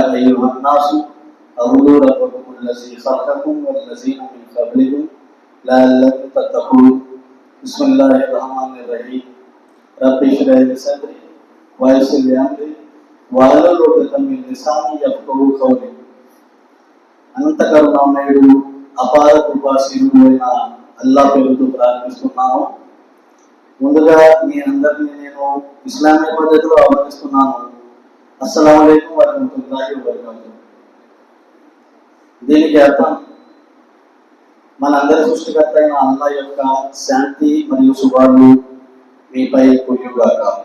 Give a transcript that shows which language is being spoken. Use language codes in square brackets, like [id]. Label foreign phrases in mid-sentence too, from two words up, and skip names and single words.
[ar] أيها الناس اعبدوا ربكم الذي خلقكم والذين من قبلكم لعلكم تتقون بسم الله الرحمن الرحيم رب اشرح لي صدري ويسر لي امري واحلل عقدة من لساني يفقهوا قولي [te] అనంత కరుణామయుడు అపార కృపాశీలుడు అయిన అల్లాహ్ పేరుతో ప్రార్థిస్తున్నాను. ముందుగా మీ అందరినీ నేను ఇస్లామీ పద్ధతిలో ఆహ్వానిస్తున్నాను. [ar] السلام عليكم ورحمة الله وبركاته. [te] దీనికి అర్థం మనందరి సృష్టికర్త అయిన అల్లాహ్ యొక్క శాంతి మరియు శుభాలు మీపై కురియుగాక.